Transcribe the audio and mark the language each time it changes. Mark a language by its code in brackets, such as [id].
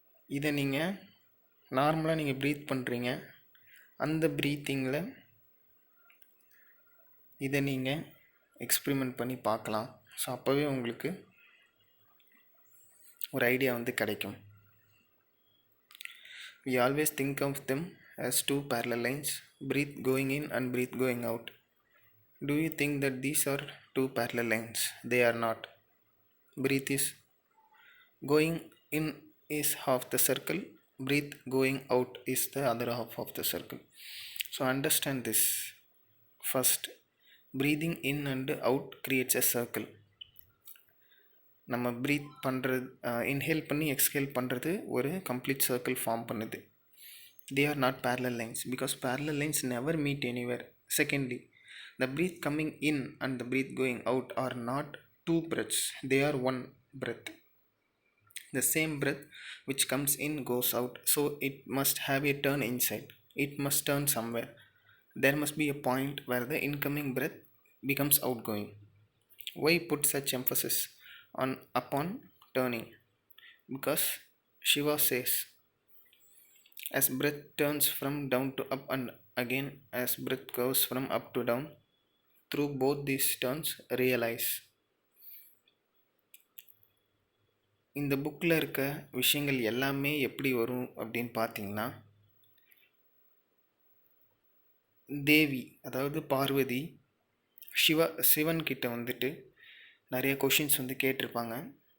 [ta] இதை நீங்கள் நார்மலாக நீங்கள் ப்ரீத் பண்ணுறீங்க, அந்த ப்ரீத்திங்கில் இதை நீங்கள் எக்ஸ்பிரிமெண்ட் பண்ணி பார்க்கலாம். ஸோ அப்போவே உங்களுக்கு ஒரு ஐடியா வந்து கிடைக்கும். [en] We always think of them as 2 parallel lines, breath going in and breath going out. Do you think that these are 2 parallel lines? They are not. Breath is going in is half the circle, breath going out is the other half of the circle. So understand this. First, breathing in and out creates a circle. [ta] நம்ம breath பண்ணுறது, inhale பண்ணி exhale பண்ணுறது ஒரு complete circle form பண்ணுது. [en] They are not parallel lines because parallel lines never meet anywhere. Secondly, the breath coming in and the breath going out are not 2 breaths, they are 1 breath. The same breath which comes in goes out, so it must have a turn inside. It must turn somewhere. There must be a point where the incoming breath becomes outgoing. Why put such emphasis upon turning? Because Shiva says, as breath turns from down to up and again as breath goes from up to down. Through both these turns, realize. [ta] இந்த புக்கில் இருக்க விஷயங்கள் எல்லாமே எப்படி வரும் அப்படின்னு பார்த்தீங்கன்னா, தேவி அதாவது பார்வதி சிவன் கிட்ட வந்துட்டு நிறைய கொஷின்ஸ் வந்து கேட்டிருப்பாங்க.